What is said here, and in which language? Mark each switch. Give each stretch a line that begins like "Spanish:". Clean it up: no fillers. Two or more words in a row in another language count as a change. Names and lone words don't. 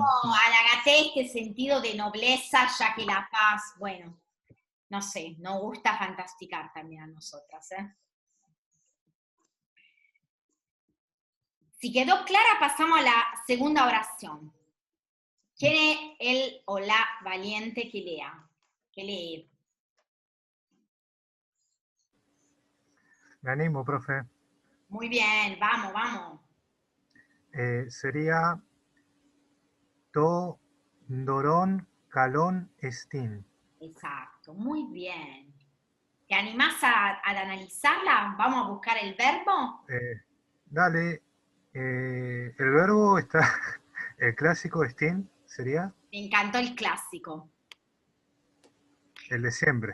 Spanish: No, halagate este sentido de nobleza, ya que la paz, bueno, no sé, nos gusta fantasticar también a nosotras, Si quedó clara, pasamos a la segunda oración. ¿Quién es el o la valiente que lea? Que lee. Me animo, profe. Muy bien, vamos.
Greek: Sería τὸ δῶρον καλόν ἐστιν.
Spanish: Exacto, muy bien. ¿Te animás a analizarla? ¿Vamos a buscar el verbo? Dale. El verbo está... El clásico estín sería... Me encantó el clásico. El de siempre.